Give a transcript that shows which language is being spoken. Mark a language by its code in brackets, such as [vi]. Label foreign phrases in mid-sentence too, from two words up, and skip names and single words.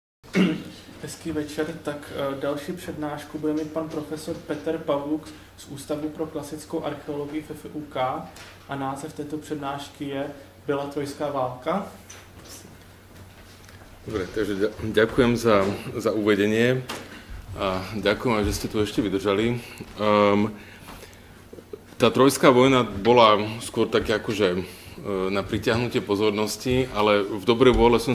[cs] Hezký večer, tak další přednášku bude mít pan profesor Petr Pavluk z Ústavu pro klasickou archeologii FFUK a název této přednášky je Byla trojská válka. [sk] Dobre, takže ďakujem za uvedenie a ďakujem aj, že ste tu ešte vydržali. Tá trojská vojna bola skôr také akože na pritiahnutie pozornosti, ale v dobrej vôle som